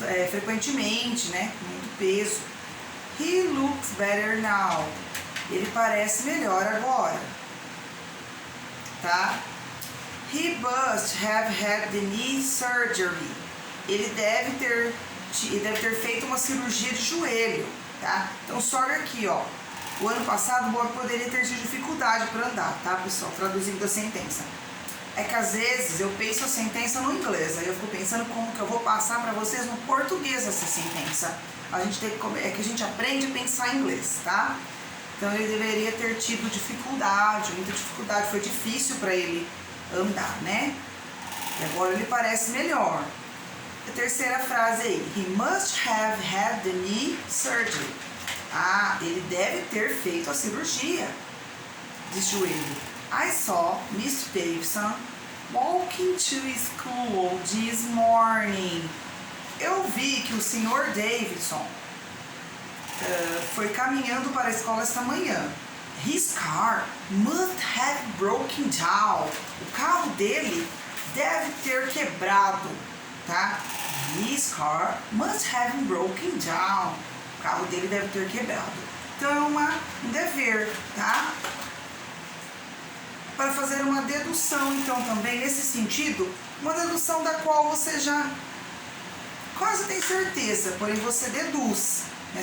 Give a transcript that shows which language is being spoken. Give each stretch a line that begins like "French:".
Portuguese: frequentemente, né? Com muito peso.
English: He looks better now.
Portuguese: Ele parece melhor agora. Tá?
English: He must have had the knee surgery.
Portuguese: Ele deve ter feito uma cirurgia de joelho, tá? Então, sorry aqui, ó. O ano passado, o Bob poderia ter tido dificuldade para andar, tá, pessoal? Traduzindo a sentença. É que às vezes eu penso a sentença no inglês, aí eu fico pensando como que eu vou passar para vocês no português essa sentença. A gente é que a gente aprende a pensar em inglês, tá? Então ele deveria ter tido dificuldade, muita dificuldade, foi difícil para ele andar, né? E agora ele parece melhor. A terceira frase aí,
English: he must have had the knee surgery.
Portuguese: Ah, ele deve ter feito a cirurgia de joelho.
English: I saw Mr. Davidson walking to school this morning.
Portuguese: Eu vi que o Sr. Davidson foi caminhando para a escola esta manhã.
English: His car must have broken down.
Portuguese: O carro dele deve ter quebrado, tá?
English: His car must have broken down.
Portuguese: O carro dele deve ter quebrado. Então é um dever, tá? Para fazer uma dedução, então, também nesse sentido, uma dedução da qual você já quase tem certeza, porém você deduz. Né?